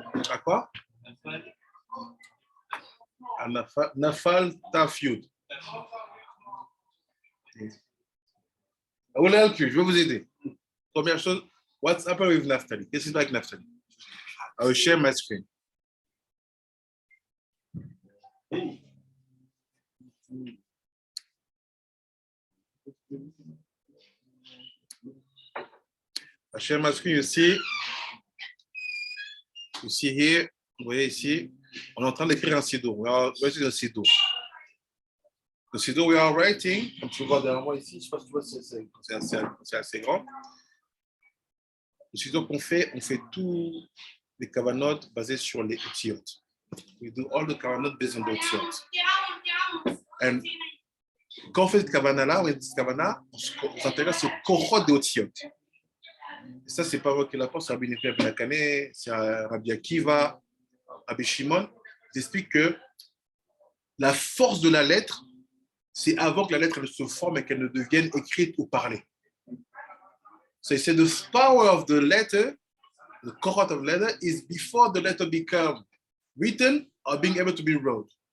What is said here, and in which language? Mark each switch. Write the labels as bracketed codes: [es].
[fr] À quoi? [he] Nafal Tafiud. [fr] On est le plus, je vais vous aider. Première chose, [en] what's happened with Naftali? [fr] Qu'est-ce qui se passe avec Naftali? [en] I will share my screen. I share my screen, you see here, [fr] vous voyez ici, on est en train d'écrire un sido. [en] We are writing [fr] un sido. Le sido, [en] we are writing, [fr] comme tu vois derrière moi ici, je ne sais pas si tu vois, c'est assez grand. Le sido qu'on fait, on fait tous les kavanot basés sur les otiyot. [en] We do all the kavanot based on the otiyot. [fr] And quand on fait cette kavana-là, on s'intéresse au kohot des otiyot. Et ça, c'est pas moi qui l'apprends, c'est Rabbi Nefé Ben Akane, c'est Rabbi Akiva, Rabbi Shimon. Ils expliquent que la force de la lettre, c'est avant que la lettre elle se forme et qu'elle ne devienne écrite ou parlée. [en] So he said the power of the letter, the kohot of letter, is before the letter become written or being able to be wrote.